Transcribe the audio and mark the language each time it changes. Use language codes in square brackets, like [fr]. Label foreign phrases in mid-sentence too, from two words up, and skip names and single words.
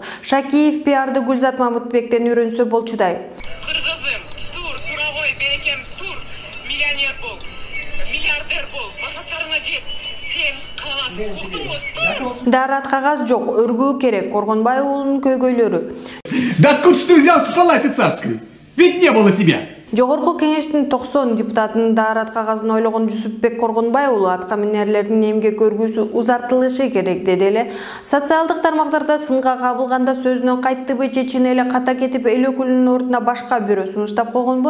[ky] Шакиев пиарды Гүлзат Мамытбектен үйрөнсө болчудай. Кыргызым, тур, туровой, берекем, тур, миллионер бол, миллиардер бол, максаттарыңа жет, сен каласың, уктуңбу, тур. Дарат кагаз жок, өргүү керек, Коргонбай уулунун көйгөйлөрү. [ru] Да откуда ж ты взялся в палате царской? Ведь не было тебя! [ky] Жогорку кеңештин 90 депутатынын дарат кагазын ойлогон Жусупбек Коргонбай уулу атка минерлердин эмгек өргүүсү узартылышы керек деди эле. Социалдык тармактарда сынга кабылганда сөзүнөн кайттыбы, чечине эле ката кетип эл өкүлүнүн ордуна башка бирөө сунуштап койгонбу?